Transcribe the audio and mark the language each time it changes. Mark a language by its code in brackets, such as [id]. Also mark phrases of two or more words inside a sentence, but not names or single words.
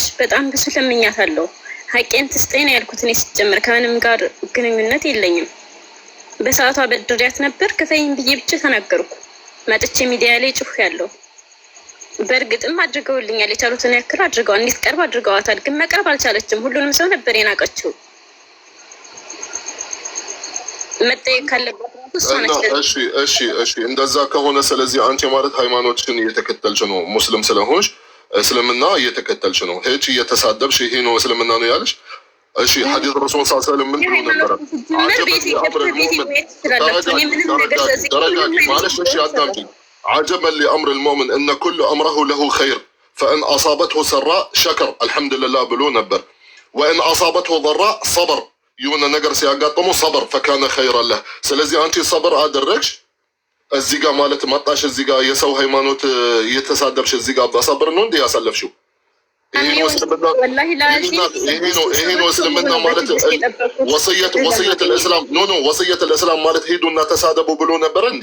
[am] በጣም ብዙ ለምኛታለሁ። ሀቄን ትስጠኝ ነው ያልኩት። እኔ ሲጀምር ከምንም ጋር ግንኙነት የለኝም። በሰዓቷ በድሪያት ነበር። ክፈይኝ ብዬ ብቻ ተናገርኩ። መጥቼ ሚዲያ ላይ ጩህ ያለው በእርግጥም አድርገውልኛል። የቻሉትን ያክል አድርገዋል። እንድትቀርብ አድርገዋታል። ግን መቅረብ አልቻለችም። ሁሉንም ሰው ነበር የናቀችው። መጠየቅ ካለባት እሺ እንደዛ ከሆነ ስለዚህ አንቺ ማለት ሃይማኖትሽን እየተከተልሽ ነው። ሙስሊም ስለሆንሽ እስልምና እየተከተልሽ ነው። ሄች እየተሳደብሽ ይሄ ነው እስልምና ነው ያለሽ። እሺ [ar] حديث رسول صلى الله [am] ምን ብሎ ነበር? [ar] عجبا لأمر المؤمن إن كل أمره له خير فإن أصابته سراء شكر الحمد لله [am] ብሎ ነበር። [ar] وإن أصابته ضراء صبر [am] የሆነ ነገር ሲያጋጥመው [ar] صبر فكان خيرا له። [am] ስለዚህ አንቺ صبر አደረግሽ። እዚህ ጋር ማለት መጣሽ፣ እዚህ ጋር የሰው ሃይማኖት እየተሳደብሽ እዚህ ጋር በصبر ነው እንዴ ያሳለፍሽው? ይሄ ነው እስልምና ማለት። [ar] وصية الاسلام [am] ኖ [ar] وصية الاسلام [am] ማለት ሄዱና ተሳደቡ ብሎ ነበር እንዴ?